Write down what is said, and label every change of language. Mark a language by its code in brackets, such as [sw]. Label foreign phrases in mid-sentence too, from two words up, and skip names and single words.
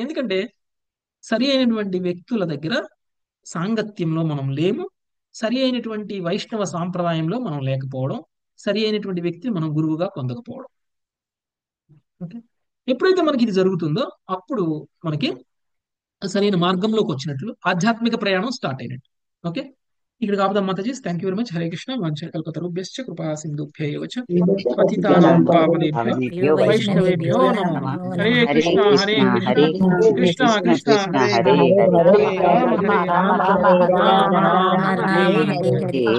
[te] ఎందుకంటే సరి అయినటువంటి వ్యక్తుల దగ్గర సాంగత్యంలో మనం లేము, సరి అయినటువంటి వైష్ణవ సాంప్రదాయంలో మనం లేకపోవడం, సరి అయినటువంటి వ్యక్తిని మనం గురువుగా పొందకపోవడం. ఓకే, ఎప్పుడైతే మనకి ఇది జరుగుతుందో అప్పుడు మనకి సరైన మార్గంలోకి వచ్చినట్లు, ఆధ్యాత్మిక ప్రయాణం స్టార్ట్ అయినట్టు. ఓకే, ఇక్కడ కాపుదాం మాతాజీ. [en] Thank you very much. [sa] హరే కృష్ణ. వంశకల్పతరుభ్యశ్చ కృపా సింధుభ్యైవ చ పతితానాం పావనేభ్యో వైష్ణవేభ్యో నమః. హరే కృష్ణ హరే కృష్ణ కృష్ణ కృష్ణ హరే హరే, హరే రామ హరే రామ రామ రామ హరే హరే.